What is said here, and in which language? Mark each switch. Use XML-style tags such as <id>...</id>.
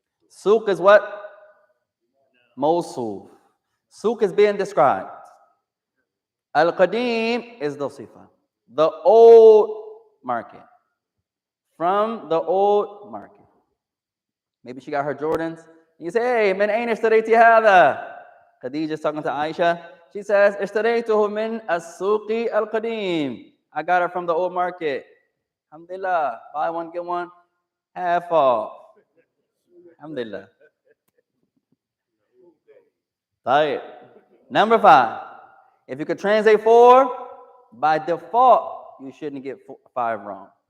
<en>Suq is what? Mawsuf. Suq is being described. Al-Qadim is the sifa. The old market. From the old market. Maybe she got her Jordans. You say, hey,</en> <ar>من أين اشتريتي هذا?</ar> <en>Khadija's talking to Aisha. She says,</en> <ar>اشتريته من السوق القديم.</ar> <en>I got it from the old market. Alhamdulillah. Buy one, get one. Half off. Alhamdulillah. طيب. Number 5. If you could translate 4, by default, you shouldn't get 5 wrong.</en>